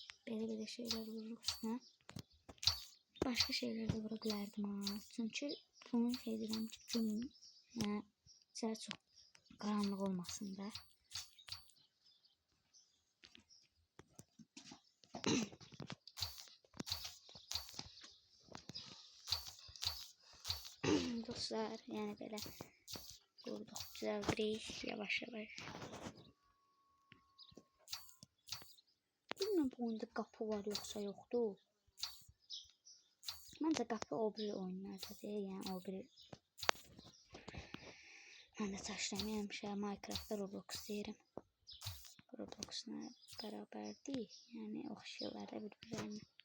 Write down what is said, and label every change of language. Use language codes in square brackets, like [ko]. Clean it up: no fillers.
[tr] Böyle şeyler vurursa başka şeyler de vurabilirdim ha. [az] Çünkü bunu edirəm ki, gün içəri çox qaranlıq olmasın da. Dostlar, yani belə [tr] Vurduk, düzeltiriz yavaş yavaş. Bilmiyorum bu oyunda qapı var yoksa yoktur. [az] Məncə qapı o biri oyunlardadır, yəni o biri. Mən də çaşıram, həmişə Minecraftda Roblox deyirəm. Roblox'la bərabərdir, yəni oxşayırlar da bir-birlərinə.